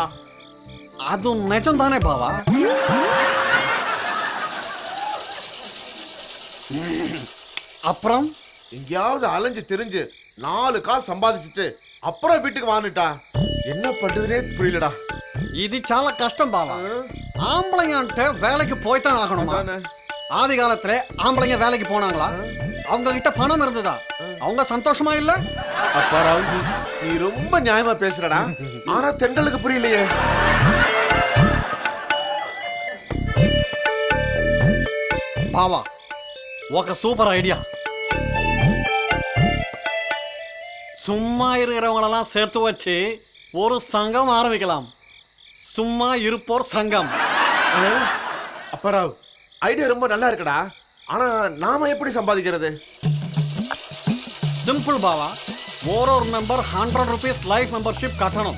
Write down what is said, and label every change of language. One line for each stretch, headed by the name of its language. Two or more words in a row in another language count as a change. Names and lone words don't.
Tamil: அது நிஜம் தானே பாவா? அப்புறம் எங்கேயாவது அலைஞ்சு திரிஞ்சு 4 காசு சம்பாதிச்சுட்டு அப்புறம் வீட்டுக்கு வாங்கிட்டா என்ன பண்றதுனே புரியலடா.
Telugu: ఇది చాలా కష్టం బావా.
Tamil: ஆம்பளைங்கன்ட்டு வேலைக்கு போய்தான் ஆகணுமா? அதானே. ஆதி காலத்துல ஆம்பளைங்க வேலைக்கு போனாங்களா? அவங்க கிட்ட பணம் இருந்ததா? அவங்க சந்தோஷமா இல்ல? அப்பாராவ், நீ ரொம்ப நியாயமா பேசுறடா. ஆனா தென்றலுக்கு புரியலையே.
Telugu: బావా ఒక సూపర్ ఐడియా.
Tamil: சும்மா இருக்கிறவங்களெல்லாம் சேர்த்து வச்சு ஒரு சங்கம் ஆரம்பிக்கலாம். சும்மா இருப்போர் சங்கம். அப்பாராவ், ஐடியா ரொம்ப நல்லா இருக்குடா. ஆனா நாம எப்படி சம்பாதிக்கிறது? சிம்பிள் பாவா. ஒரு மெம்பர் 100 rupees லைஃப் மெம்பர்ஷிப் கட்டணும்.